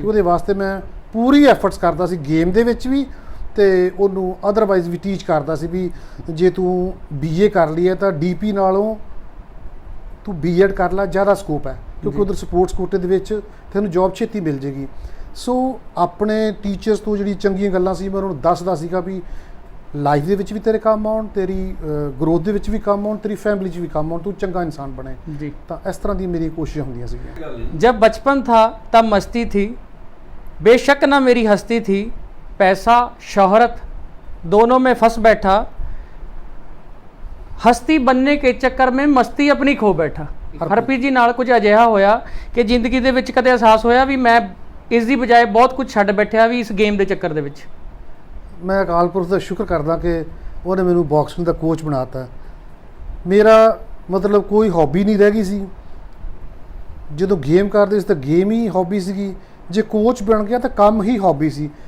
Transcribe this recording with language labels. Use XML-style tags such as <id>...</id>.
<pa>ਉਹਦੇ ਵਾਸਤੇ ਮੈਂ ਪੂਰੀ ਐਫਰਟਸ ਕਰਦਾ ਸੀ ਗੇਮ ਦੇ ਵਿੱਚ ਵੀ ਤੇ ਉਹਨੂੰ ਅਦਰਵਾਈਜ਼ ਵੀ ਟੀਚ ਕਰਦਾ ਸੀ ਵੀ ਜੇ ਤੂੰ BA ਕਰ ਲਈ ਹੈ ਤਾਂ DP ਨਾਲੋਂ ਤੂੰ B.Ed ਕਰ ਲੈ, ਜ਼ਿਆਦਾ ਸਕੋਪ ਹੈ ਕਿਉਂਕਿ ਜੀ। ਉਧਰ ਸਪੋਰਟਸ ਕੋਟੇ ਦੇ ਵਿੱਚ ਤੈਨੂੰ ਜੌਬ ਛੇਤੀ ਮਿਲ ਜੇਗੀ। ਸੋ ਆਪਣੇ ਟੀਚਰਸ ਤੋਂ ਜਿਹੜੀ ਚੰਗੀਆਂ ਗੱਲਾਂ ਸੀ ਮੈਂ ਉਹਨਾਂ ਨੂੰ ਦੱਸਦਾ ਸੀਗਾ ਵੀ ਲਾਈਫ ਦੇ ਵਿੱਚ ਵੀ ਤੇਰੇ ਕੰਮ ਆਉਣ, ਤੇਰੀ ਗਰੋਥ ਦੇ ਵਿੱਚ ਵੀ ਕੰਮ ਆਉਣ, ਤੇਰੀ ਫੈਮਿਲੀ 'ਚ ਵੀ ਕੰਮ ਆਉਣ, ਤੂੰ ਚੰਗਾ ਇਨਸਾਨ ਬਣੇ। जी ਤਾਂ ਇਸ ਤਰ੍ਹਾਂ ਦੀ ਮੇਰੀ ਕੋਸ਼ਿਸ਼ਾਂ ਹੁੰਦੀਆਂ ਸੀਗੀਆਂ।</pa> <hi>जब बचपन था तब मस्ती थी, बेशक ना मेरी हस्ती थी, पैसा शोहरत दोनों में फंस बैठा, हस्ती बनने के ਚੱਕਰ में मस्ती अपनी खो बैठा।</hi> <pa>ਹਰਪ੍ਰੀਤ ਜੀ ਨਾਲ ਕੁਝ ਅਜਿਹਾ ਹੋਇਆ ਕਿ ਜ਼ਿੰਦਗੀ ਦੇ ਵਿੱਚ ਕਦੇ ਅਹਿਸਾਸ ਹੋਇਆ ਵੀ ਮੈਂ ਇਸ ਦੀ ਬਜਾਏ ਬਹੁਤ ਕੁਝ ਛੱਡ ਬੈਠਿਆ ਵੀ ਇਸ ਗੇਮ ਦੇ ਚੱਕਰ ਦੇ ਵਿੱਚ? ਮੈਂ ਅਕਾਲ ਪੁਰਖ ਦਾ ਸ਼ੁਕਰ ਕਰਦਾ ਕਿ ਉਹਨੇ ਮੈਨੂੰ ਬਾਕਸਿੰਗ ਦਾ ਕੋਚ ਬਣਾਤਾ। ਮੇਰਾ ਮਤਲਬ ਕੋਈ ਹੌਬੀ ਨਹੀਂ ਰਹਿ ਗਈ ਸੀ। ਜਦੋਂ ਗੇਮ ਕਰਦੇ ਸੀ ਤਾਂ ਗੇਮ ਹੀ ਹੌਬੀ ਸੀਗੀ, ਜੇ ਕੋਚ ਬਣ ਗਿਆ ਤਾਂ ਕੰਮ ਹੀ ਹੌਬੀ ਸੀ।</pa>